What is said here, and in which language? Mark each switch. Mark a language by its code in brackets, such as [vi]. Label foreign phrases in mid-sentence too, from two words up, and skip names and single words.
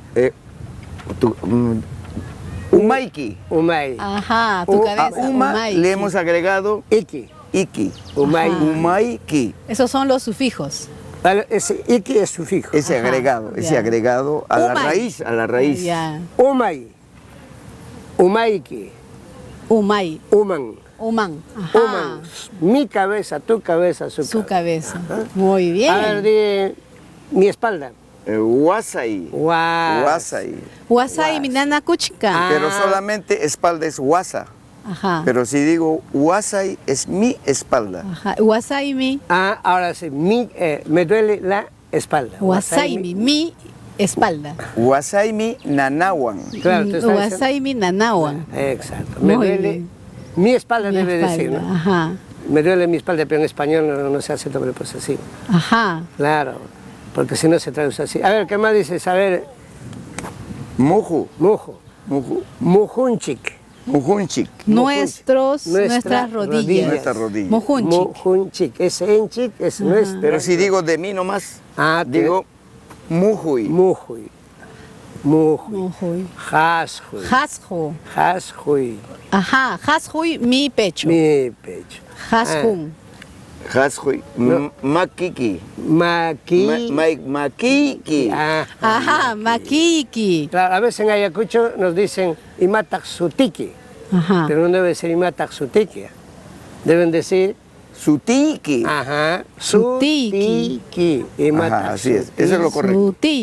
[qu] Umaiki. umay. [es] Ajá, tu A cabeza. [qu] uma umay. [es] le hemos agregado [qu] Iki, iki. umay. [es] Ajá. [qu] Umaiki. [es] Esos son los sufijos. Vale, ese iki es sufijo. Ese Ajá, agregado, ese ya. agregado a la [qu] Umay. [es] raíz, a la raíz. Ya. [qu] Umay, umayki, Umay. uman. Uman. [es] Ajá. Uman, mi cabeza, tu cabeza, Su cabeza. Muy bien. A ver, di mi espalda. [qu] Wasai. Guas. Wasai. Wasai minana kuchika. [es] Pero solamente espalda es wasa. Ajá. Pero si digo wasai es mi espalda. [qu] Ajá. Wasai mi. [es] Ahora sí, me duele la espalda. Wasai mi espalda. [qu] Wasai mi nanawan. [es] Claro, tú estás [qu] Wasai mi nanawan. [es] Exacto. Me Muy duele. bien. Mi espalda Mi debe espalda. decir, ¿no? Ajá. Me duele mi espalda, pero en español no se hace doble posesivo. Ajá. Claro, porque si no se traduce así. A ver, ¿qué más dices? A ver, [qu] Muju. mujo, Muju. mujunchik. Mujunchik. [es] Nuestras rodillas. Nuestras rodillas. [qu] Mojunchik. [es] Mujunchik. Ese enchik es nuestro. Pero si digo de mí nomás, digo mujuy. [qu] Mujuy. Mujuy. Mojuy. Jasjuy. Hasju. Jasjuy. [es] Ajá. Hasjuy mi pecho. Mi pecho. [qu] Hasjun. Jasjuy. Makiki. Maqui. Makiki. Ajá. Makiki. [es] Claro, a veces en Ayacucho nos dicen imataxutiki, Ajá. pero no debe ser imataxutiki. Deben decir, [qu] Sutiki. [es] ajá, [qu] Sutiki. sutiki. [es] Ajá, así es. Eso es lo correcto. [qu] Sutiki.